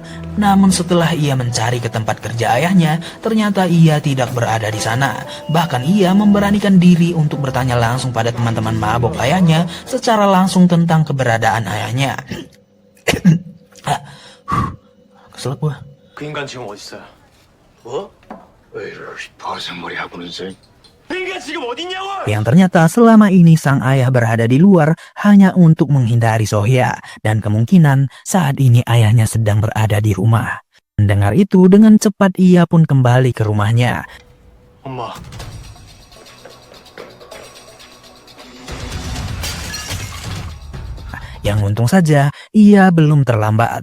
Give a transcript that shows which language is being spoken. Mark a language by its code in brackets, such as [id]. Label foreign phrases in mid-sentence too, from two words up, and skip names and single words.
[id] Namun setelah ia mencari ke tempat kerja ayahnya, ternyata ia tidak berada di sana. Bahkan ia memberanikan diri untuk bertanya langsung pada teman-teman mabok ayahnya secara langsung tentang keberadaan ayahnya. Keselak gua. [ko] 그 인간 지금 어디 있어요? 뭐? 왜 이러시 버섯머리 하고는 저 그 인간 지금 어디 있냐고! [id] Yang ternyata selama ini sang ayah berada di luar hanya untuk menghindari Sohya, dan kemungkinan saat ini ayahnya sedang berada di rumah. Mendengar itu, dengan cepat ia pun kembali ke rumahnya. [ko] 엄마. [id] Yang untung saja, ia belum terlambat.